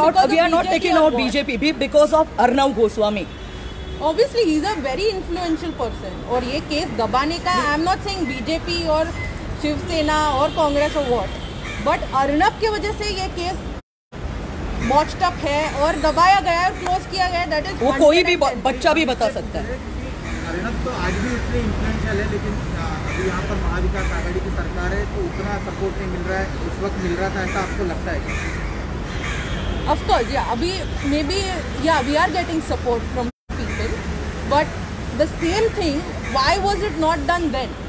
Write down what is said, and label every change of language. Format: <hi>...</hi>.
<en>we are not taking out BJP because of Arnab Goswami. Obviously, he is a very influential person.</en> <hi>और ये case दबाने का,</hi> <en>I am not saying BJP</en> <hi>और शिवसेना और कांग्रेस और</hi> <en>what, but</en> <hi>Arnab की वजह से ये केस बॉच्ड अप है और दबाया गया है, क्लोज किया गया है.</hi> <en>that is</en> <hi>वो कोई भी बच्चा भी बता सकता है. अर्नब तो आज भी उतने इन्फ्लुएंशियल है, लेकिन अभी यहाँ पर महाविकास आघाड़ी की सरकार है तो उतना सपोर्ट नहीं मिल रहा है, उस वक्त मिल रहा था, ऐसा आपको लगता है?</hi> <en>Of course, या अभी maybe या we are getting support from people, but the same thing, why was it not done then?</en>